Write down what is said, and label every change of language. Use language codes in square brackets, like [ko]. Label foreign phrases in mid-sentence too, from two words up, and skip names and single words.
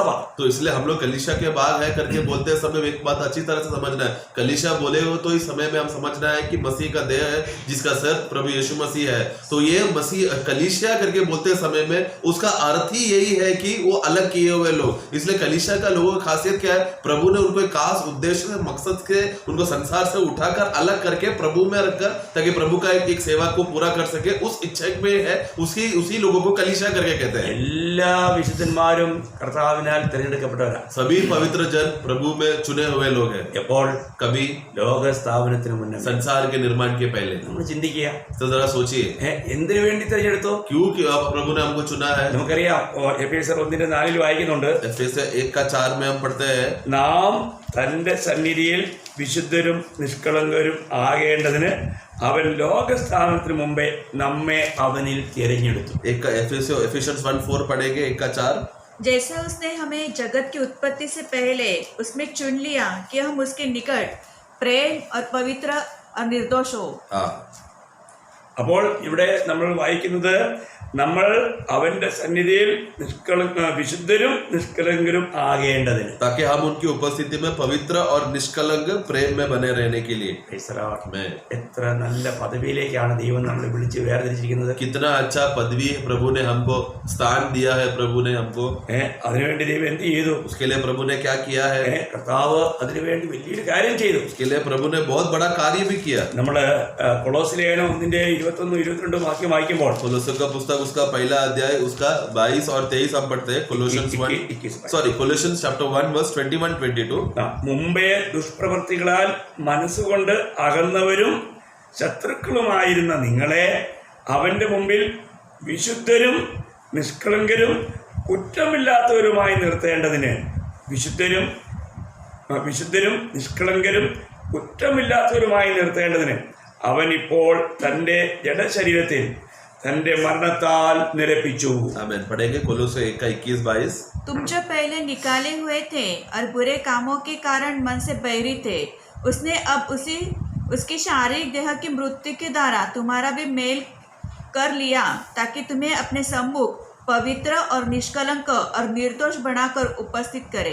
[hi] तो इसलिए हम लोग कलीसिया के भाग है करके बोलते समय एक बात अच्छी तरह से समझना है. कलीसिया बोले हो तो इस समय में हम समझना है कि मसीह का देह है जिसका सर प्रभु यीशु मसीह है. तो ये मसीह कलीसिया करके बोलते समय में उसका अर्थ ही यही है कि वो अलग किए हुए लोग. इसलिए कलीसिया का लोगों की खासियत क्या है? प्रभु ने उनको एक खास उद्देश्य मकसद के उनको संसार से उठाकर अलग करके प्रभु में रखकर, ताकि प्रभु का एक सेवा को पूरा कर सके, उस इच्छा में है. उसी लोगों को कलीसिया करके कहते हैं. [ml] എല്ലാ വിശുദ്ധന്മാരും കർത്താവിനാൽ തിരഞ്ഞെടുക്കപ്പെട്ടവരാ. [hi] सभी पवित्र जन प्रभु में चुने हुए लोग हैं. [ml] എപ്പോൾ? [hi] कभी [ml] ലോക സ്ഥാപനത്തിന് മുന്നേ, [hi] संसार के निर्माण के पहले. [ml] നമ്മൾ ചിന്തിക്കുക, [hi] तो जरा सोचिए [ml] എന്തിനു വേണ്ടി തിരഞ്ഞെടുത്തു? [hi] क्यों प्रभु ने हमको चुना है. [ml] നമുക്കറിയാം, എഫേസ്യർ 1:4 വായിക്കുന്നുണ്ട്, [hi] एफेसर 1:4 में हम पढ़ते हैं, [ml] നാം തന്റെ സന്നിധിയിൽ വിശുദ്ധരും നിഷ്കളങ്കരും ആകേണ്ടതിന് അവൻ ലോകസ്ഥാപനത്തിന് മുമ്പേ നമ്മെ അവനിൽ തിരഞ്ഞെടുത്തു. [hi] एफिशिएंस 1:4 पढ़ेंगे. 1:4. जैसा उसने हमें जगत की उत्पत्ति से पहले उसमें चुन लिया कि हम उसके निकट प्रेम और पवित्र और निर्दोष हो. [ml] അപ്പോൾ ഇവിടെ നമ്മൾ വായിക്കുന്നത്, നമ്മൾ അവന്റെ സന്നിധിയിൽ വിശുദ്ധരും നിഷ്കളങ്കരും ആകേണ്ടതിന്, [hi] ताकि हम उनकी उपस्थिति में पवित्र और निष्कलंक प्रेम में बने रहने के लिए. [ml] എത്ര നല്ല പദവിയിലേക്കാണ് ദൈവം നമ്മളെ വിളിച്ച് വേർതിരിച്ചിരിക്കുന്നത്. [hi] कितना अच्छा पदवी प्रभु ने हमको स्थान दिया है. प्रभु ने हमको [ml] അതിനുവേണ്ടി ദൈവം എന്ത് ചെയ്തു? [hi] उसके लिए प्रभु ने क्या किया है? [ml] കർത്താവ് അതിനുവേണ്ടി വലിയൊരു കാര്യം ചെയ്തു. [hi] उसके लिए प्रभु ने बहुत बड़ा कार्य भी किया. [ml] നമ്മള് കൊളോസ്യ ലേഖനം 1:21-22 വാക്യം വായിക്കുമ്പോൾ, [hi] कोलोस्यों का पुस्तक उसका पहला अध्याय उसका 22 और 23 हम पढ़ते हैं. कोलोशियंस 1:21-22. [ml] മുമ്പേ ദുഷ്പ്രവൃത്തികളാൽ മനസ്സുകൊണ്ട് അകന്നവരും ശത്രുക്കളുമായിരുന്ന നിങ്ങളെ അവന്റെ മുമ്പിൽ വിശുദ്ധരും നിഷ്കളങ്കരും കുറ്റമില്ലാത്തവരുമായി നിർത്തേണ്ടതിന്, വിശുദ്ധരും നിഷ്കളങ്കരും കുറ്റമില്ലാത്തവരുമായി നിർത്തേണ്ടതിന് അവൻ ഇപ്പോൾ തന്റെ ജഡശരീരത്തിൽ തന്റെ മരണത്താൽ നിരപ്പിച്ചു. [hi] आमीन. पढ़ेंगे कोलोस्यों 1:21-22. तुम जो पहले निकाले हुए थे और बुरे कामों के कारण मन से बैरी थे, उसने अब उसकी शारीरिक देह की मृत्यु के द्वारा तुम्हारा भी मेल कर लिया, ताकि तुम्हें अपने सम्मुख पवित्र और निष्कलंक और निर्दोष बनाकर उपस्थित करे.